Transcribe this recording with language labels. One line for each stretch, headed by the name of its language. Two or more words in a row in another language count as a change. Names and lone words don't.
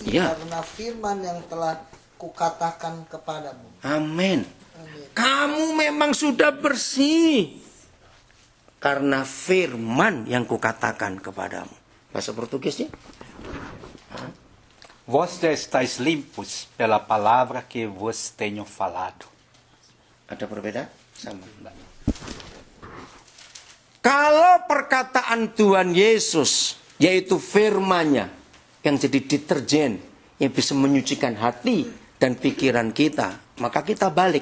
Indonesian: Ya. karena firman yang telah kukatakan kepadamu. Amin. Kamu memang sudah bersih karena firman yang kukatakan kepadamu. Bahasa Portugisnya?
Portuguese: Vós já estáis limpos pela palavra que vos tenho falado.
Indonesian: Ada perbedaan? Sama. Kalau perkataan Tuhan Yesus, yaitu firman-Nya, yang jadi deterjen, yang bisa menyucikan hati dan pikiran kita, maka kita balik.